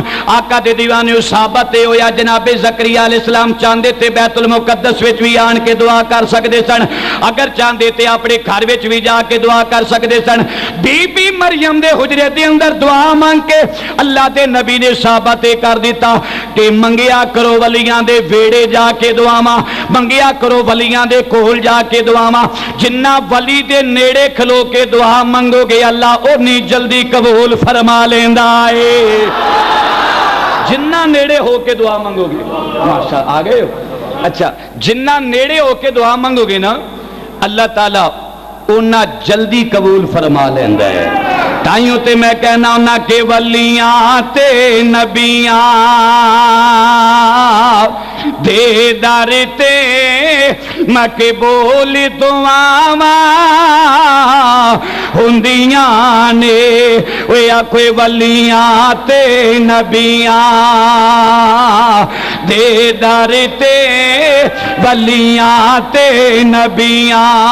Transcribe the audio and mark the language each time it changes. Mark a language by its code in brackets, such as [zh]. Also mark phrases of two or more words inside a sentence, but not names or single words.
[pa] آقا دے دیوانے صحابہ تے ہویا جناب زکریا علیہ السلام چاندے تے بیت المقدس وچ بھی آن کے دعا کر سکدے سن، اگر چاندے تے اپنے گھر وچ بھی جا کے دعا کر سکدے سن۔ بی بی مریم دے حجرے دے اندر دعا مانگ کے اللہ دے نبی نے صحابہ تے کر دیتا کہ منگیا کرو ولیاں دے ویڑے جا کے دعاواں، منگیا کرو ولیاں دے کول جا کے دعاواں، جنہ ولی دے نیڑے کھلو کے دعا منگو گے اللہ اونی جلدی قبول فرما لیندا ہے۔ جنہ نیڑے ہو کے دعا منگو گے، ماشاء آگئے ہو، اچھا جنہ نیڑے ہو کے دعا منگو گے نا اللہ تعالیٰ اونا جلدی قبول فرما لیندا ہے۔ تائیوں تے میں کہنا ہونا کہ ولیاں تے نبیاں دے در تے مقبول دعاواں ہوندیاں نے، ویا کوئی ولیاں تے نبیاں دے در تے ولیاں تے نبیاں